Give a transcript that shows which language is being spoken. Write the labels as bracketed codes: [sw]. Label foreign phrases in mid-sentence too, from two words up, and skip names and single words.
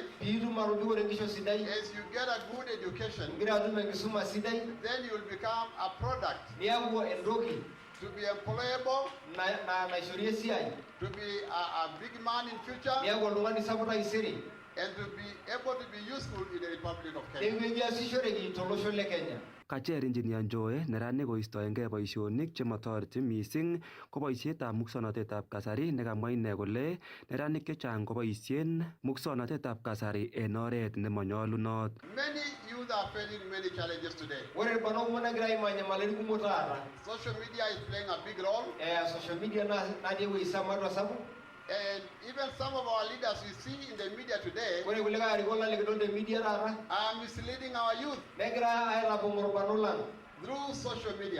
[en] As you get a good education, then you will become a product to be employable, to be a big man in future, and to be able to be useful in the Republic of Kenya. [kln] Kacher Engineer Njoe neranik koistoengei boisionik chematoreti mising ko boisietab muswoknotetab kasari nekamwa ine kole neranik chechang koboisien muswoknotetab kasari en oret nemanyolunot. [en] Many youth are facing many challenges today. Social media is playing a big role. And even some of our leaders we see in the media today are misleading our youth through social media.